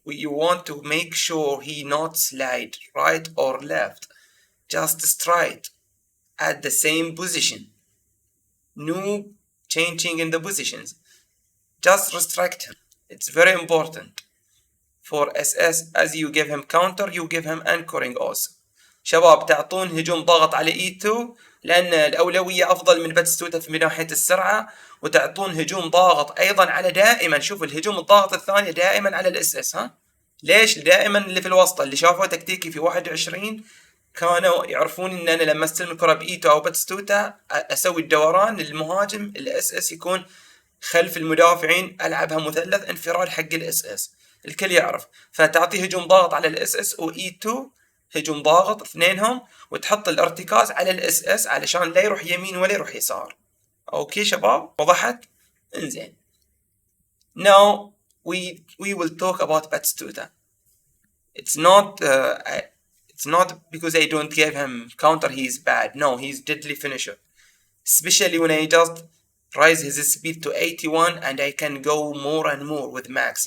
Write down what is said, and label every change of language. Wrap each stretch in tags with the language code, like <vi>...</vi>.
<en>You want to make sure he not slide right or left, just straight at the same position. No changing in the positions. Just restrict him. It's very important. For SS, as you give him counter, you give him anchoring also.</en> <ar>شباب تعطون هجوم ضغط على E2 لأن الأولوية أفضل من باتستوتا من ناحية السرعة، وتعطون هجوم ضاغط أيضا على دائما. شوف الهجوم الضاغط الثاني دائما على الSS. ها ليش؟ دائما اللي في الوسط اللي شافوا تكتيكي في 21 كانوا يعرفون ان انا لما استلم الكرة بإيتو او باتستوتا اسوي الدوران للمهاجم الSS يكون خلف المدافعين، العبها مثلث انفراد حق الSS، الكل يعرف. فتعطي هجوم ضاغط على الSS وE2 هجوم ضاغط اثنينهم، وتحط الارتكاز على الSS علشان لا يروح يمين ولا يروح يسار. اوكي شباب وضحت؟ انزين.</ar> <en>Now we will talk about Batistuta. It's not because I don't give him counter he's bad. No, he's deadly finisher. Especially when I just raise his speed to 81 and I can go more and more with max.</en>